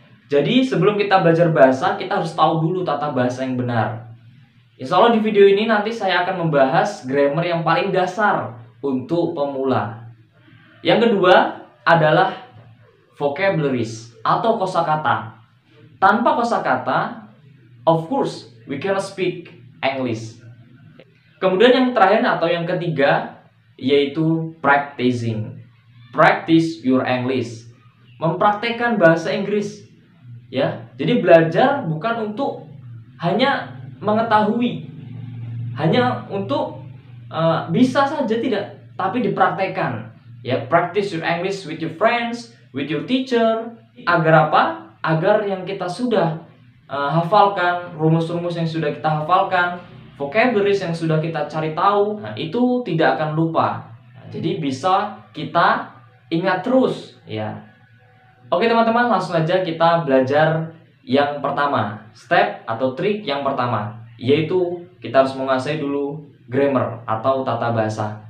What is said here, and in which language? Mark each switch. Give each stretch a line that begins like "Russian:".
Indonesian: Jadi sebelum kita belajar bahasa, kita harus tahu dulu tata bahasa yang benar. Insya Allah di video ini nanti saya akan membahas grammar yang paling dasar untuk pemula. Yang kedua adalah vocabularies atau kosakata. Tanpa kosakata,
English: of course, we cannot speak English.
Indonesian: Kemudian yang terakhir atau yang ketiga yaitu practicing.
English: Practice your English.
Indonesian: Mempraktekkan bahasa Inggris. Ya, jadi belajar bukan untuk hanya mengetahui, hanya untuk bisa saja tidak, tapi dipraktekkan.
English: Ya, practice your English with your friends, with your teacher.
Indonesian: Agar apa? Agar yang kita sudah hafalkan, rumus-rumus yang sudah kita hafalkan, vocabularies yang sudah kita cari tahu, itu tidak akan lupa. Jadi bisa kita ingat terus, ya. Oke teman-teman, langsung aja kita belajar yang pertama, step atau trik yang pertama, yaitu kita harus menguasai dulu grammar atau tata bahasa.